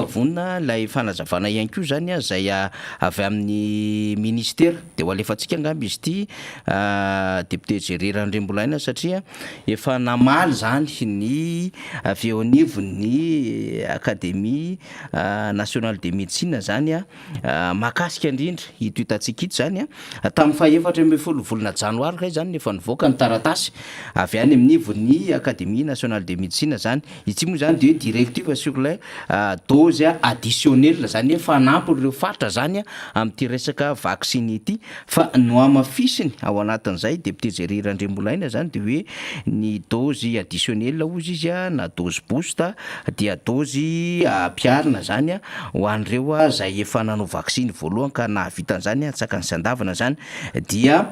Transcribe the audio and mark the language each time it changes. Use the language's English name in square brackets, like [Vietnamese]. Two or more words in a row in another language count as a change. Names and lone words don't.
[Malagasy] vonina ilay fanazavana ihany koa zany zay avy amin'ny ministera dia ho alefantsika angamba izy ity député Gérard Ndrembolaina satria efa namaly zany ny avy eo anivon'ny Académie nationale de médecine zany mahakasika indrindra ito hitantsika ito zany tamin'ny 14 volana janoary kay zany efa nivoaka ny taratasy avy any amin'ny nivon'ny Académie nationale de médecine zany. Ity moa zany dia [French] directive sur les dose additionnelle [Malagasy] zany hoe fanampy ireo faritra zany amin'ity resaka vaksiny ity fa no amafisiny ao anatin'izay député Gérard Ndrembolaina zany dia hoe ny [French] dose additionnelle [Malagasy] ozy izy na [French] dose boost [Malagasy] dia dose ampiarina zany ho an'ireo zay efa nanao vaksiny voalohany ka nahavitan'izany tsaka ny sandavana zany dia